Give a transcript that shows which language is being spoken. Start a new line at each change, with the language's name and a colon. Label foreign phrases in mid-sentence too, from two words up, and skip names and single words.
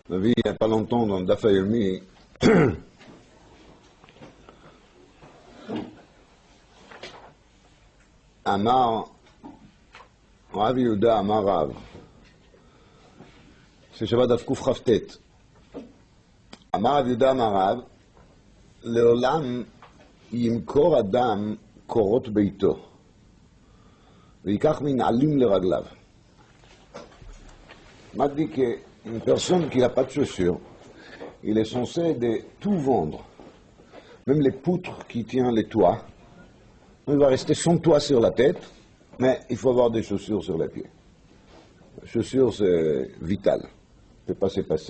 French: On a vu il n'y a pas longtemps dans le
Hebrew: דף יומי
Aramaic: אמר רב יהודה אמר רב.
French: C'est Shabbat
Hebrew: דף קכ"ט.
Aramaic: אמר רב יהודה אמר רב,
Hebrew: לעולם ימכור אדם קורות ביתו ויקח מנעלים לרגליו.
French: m'a dit qu'une personne qui n'a pas de chaussures, il est censé de tout vendre, même les poutres qui tiennent les toits. Il va rester sans toit sur la tête, mais il faut avoir des chaussures sur les pieds. Les chaussures, c'est vital, ne peut pas se passer.